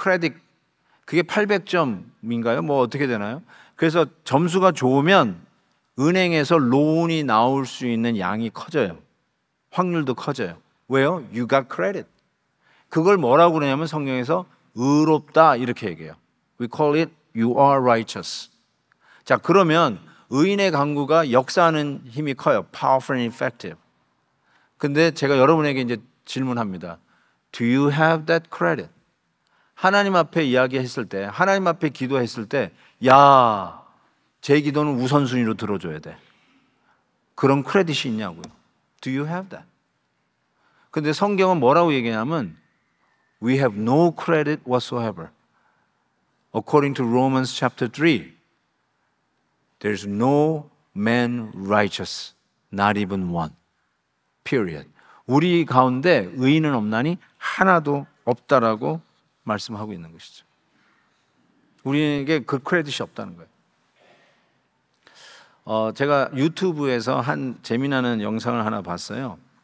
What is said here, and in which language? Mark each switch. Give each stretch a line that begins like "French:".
Korean: 크레딧, 그게 800점인가요? 뭐 어떻게 되나요? 그래서 점수가 좋으면 은행에서 론이 나올 수 있는 양이 커져요. 확률도 커져요. 왜요?
English: You got credit.
Korean: 그걸 뭐라고 그러냐면 성경에서 의롭다 이렇게 얘기해요.
English: We call it you are righteous.
Korean: 자, 그러면 의인의 간구가 역사하는 힘이 커요.
English: Powerful and effective.
Korean: 근데 제가 여러분에게 이제 질문합니다.
English: Do you have that credit?
Korean: 하나님 앞에 이야기했을 때, 하나님 앞에 기도했을 때, 야, 제 기도는 우선순위로 들어줘야 돼. 그런 크레딧이 있냐고요.
English: Do you have that?
Korean: 근데 성경은 뭐라고 얘기하냐면
English: We have no credit whatsoever. According to Romans chapter 3. There's no man righteous, not even one. Period.
Korean: 우리 가운데 의인은 없나니 하나도 없다라고 말씀하고 있는 것이죠. 우리에게 그 크레딧이 없다는 거예요. 제가 유튜브에서 한 재미나는 영상을 하나 봤어요.